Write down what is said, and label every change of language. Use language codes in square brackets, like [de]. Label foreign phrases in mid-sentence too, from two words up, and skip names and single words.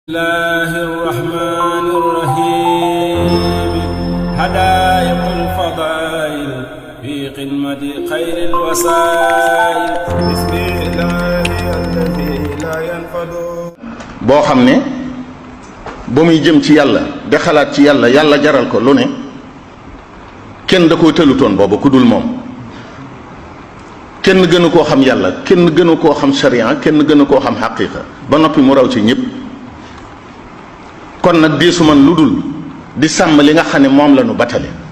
[ar] الله الرحمن الرحيم هدايق الفضائل في قمة خير الوسائل بسم الله الذي لا ينفد [wo] boo xam ne ba muy jëm ci yàlla di xalaat ci yàlla yàlla jaral ko lu ne kenn da koo tëlutoon booba ku dul moom kenn gënu koo xam yàlla kenn gënu koo xam sharia kenn gënu koo xam xaqiqa ba noppi mu raw ci ñëpp kon nag diisu man lu dul di sàmm li nga xam ne moom la nu batale